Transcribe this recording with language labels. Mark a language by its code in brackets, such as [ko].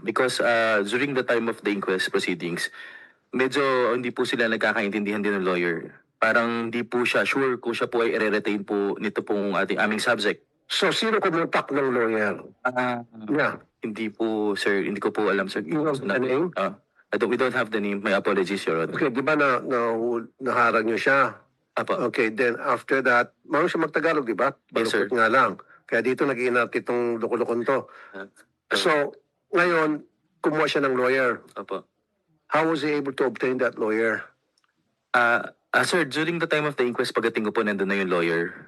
[en] Because during the time of the inquest proceedings, [tl] medyo hindi po sila nagkakaintindihan din ng lawyer. Parang hindi po siya sure kung siya po ay i-retain po nito pong aming subject. So, sino kumontak ng lawyer? Yeah. Hindi po, sir, hindi ko po alam, sir. [en] You have the name? We don't have the name. My apologies, Your Honor. [tl] Okay, di ba naharang niyo siya? Apa. [en] Okay, then after that, [tl] marunong siya magtagalog, di ba? [en] Yes, sir. [tl] Baluktot nga lang. Kaya dito nag-iinat itong lukulukon to. So, ngayon, kumuha siya ng lawyer. Apa. [en] How was he able to obtain that lawyer? Sir, during the time of the inquest, [tl] pagdating ko po, nandun na yung lawyer.